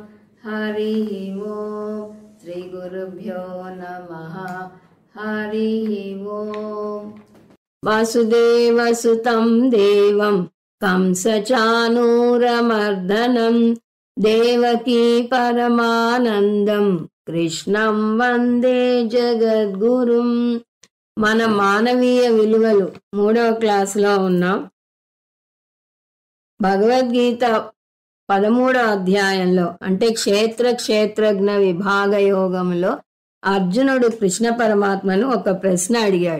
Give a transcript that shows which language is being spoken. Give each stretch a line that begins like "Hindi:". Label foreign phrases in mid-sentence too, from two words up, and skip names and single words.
Sanskrit: हरिः ओम् श्रीगुरुभ्यो नमः। हरिः ओम्। वासुदेवसुतं देवं कंसचाणूरमर्दनं देवकी परमानन्दं కృష్ణం వందే జగద్గురుం.
Telugu: మన మానవీయ విలువలు 3వ క్లాసులో ఉన్నాం. భగవద్గీత 13వ అధ్యాయంలో అంటే క్షేత్రజ్ఞ విభాగ యోగంలో అర్జునుడు కృష్ణ పరమాత్మను ఒక ప్రశ్న అడిగాడు.